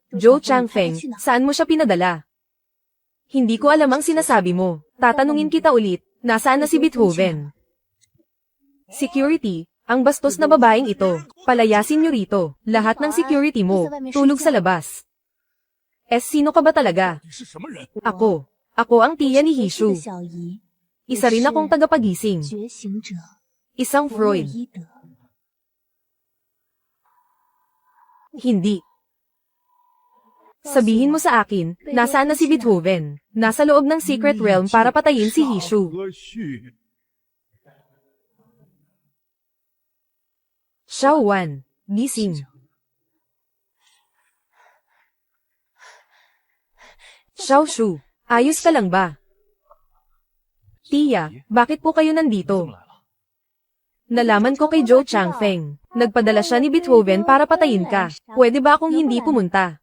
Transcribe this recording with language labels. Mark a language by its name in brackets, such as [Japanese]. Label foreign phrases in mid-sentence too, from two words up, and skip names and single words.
[Filipino] Zhou Changfeng, saan mo siya pinadala? Hindi ko alam ang sinasabi mo. Tatanungin kita ulit, nasaan na si Beethoven? Security, ang bastos na babaeng ito. Palayasin niyo rito. Lahat ng security mo, tulog sa labas. Sino ka ba talaga? [Chinese] 你是什么人？ [Filipino] Ako. Ako ang tiya ni Hishu. [Chinese] 小姨， [Filipino] Isa rin akong tagapagising. [Chinese] 觉醒者 [Filipino] Isang [Chinese] 弗洛 Freud. 伊德。 [Filipino] Hindi. Sabihin mo sa akin, nasaan na si Beethoven? Nasa loob ng Secret Realm para patayin si Hishu. 和煦， Xiao Wan, gising. Xiao Shu, ayos ka lang ba? Tia, bakit po kayo nandito? Nalaman ko kay Zhou Changfeng. Nagpadala siya ni Beethoven para patayin ka. Pwede ba akong hindi pumunta?